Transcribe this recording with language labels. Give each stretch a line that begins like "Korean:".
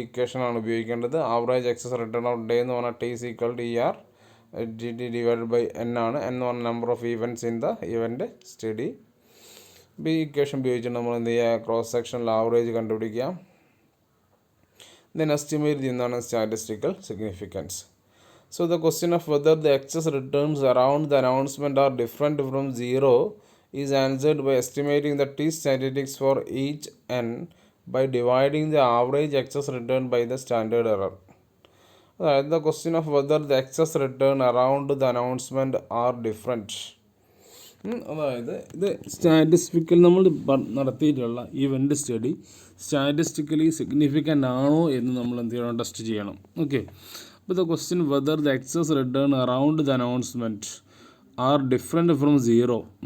Malayalam: ഈ ഇക്വേഷനാണ് ഉപയോഗിക്കേണ്ടത്.
English: average excess return of day
Malayalam: എന്ന് പറഞ്ഞാൽ T is equal to ER GT divided by N ആണ്. N എന്ന് പറഞ്ഞാൽ
English: Number of events in the event study.
Malayalam: ഇപ്പോൾ ഈ ഇക്വേഷൻ ഉപയോഗിച്ചിട്ട് നമ്മൾ എന്ത് ചെയ്യുക ക്രോസ് സെക്ഷണൽ ആവറേജ് കണ്ടുപിടിക്കുക. ദെൻ എസ്റ്റിമേറ്റ് ചെയ്യുന്നതാണ് statistical significance.
English: So the question of whether the excess returns around the announcement are different from zero is answered by estimating the t statistics for each n by dividing the average excess return by the standard error.
Malayalam: അതായത്
English: the question of whether the excess return around the announcement are different.
Malayalam: അതായത് ഇത് statistical നമ്മൾ നടത്തിയിട്ടുള്ള event study statistically significant ആണോ എന്ന് നമ്മൾ എന്ത് ചെയ്യണം ടെസ്റ്റ് ചെയ്യണം. ഓക്കെ, അപ്പോൾ
English: The question whether the excess return around the announcement are different from zero.